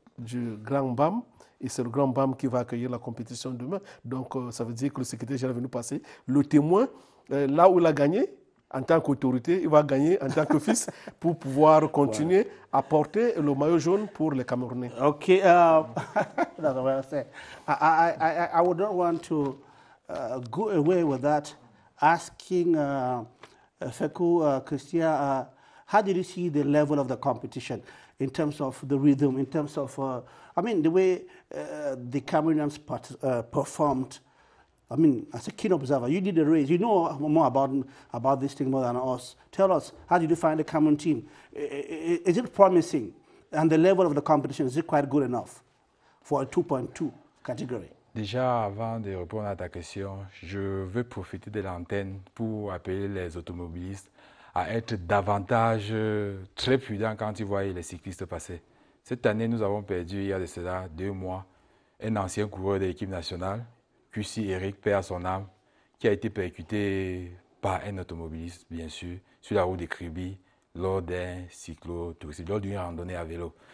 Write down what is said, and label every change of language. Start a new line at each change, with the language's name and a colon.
French: du Grand BAM. Et c'est le Grand BAM qui va accueillir la compétition demain. Donc, ça veut dire que le secrétaire général est venu passer. Le témoin, là où il a gagné, en tant qu'autorité, il va gagner en tant que fils pour pouvoir continuer à porter le maillot jaune pour les Camerounais.
English: Okay, that's what I said. I would not want to go away with that, asking Fekou, Christian, how did you see the level of the competition in terms of the rhythm, in terms of, I mean, the way the Cameroonians performed? I mean, as a keen observer, you did the race. You know more about this thing more than us. Tell us, how did you find the Cameroon team? Is it promising? And the level of the competition, is it quite good enough for a 2.2 category?
French: Déjà, avant de répondre à ta question, je veux profiter de l'antenne pour appeler les automobilistes à être davantage très prudents quand ils voient les cyclistes passer. Cette année, nous avons perdu, il y a de cela 2 mois, un ancien coureur de l'équipe nationale, QC Eric, paix à son âme, qui a été percuté par un automobiliste, bien sûr, sur la route de Kribi, lors d'un cyclo-tourisme, lors d'une randonnée à vélo.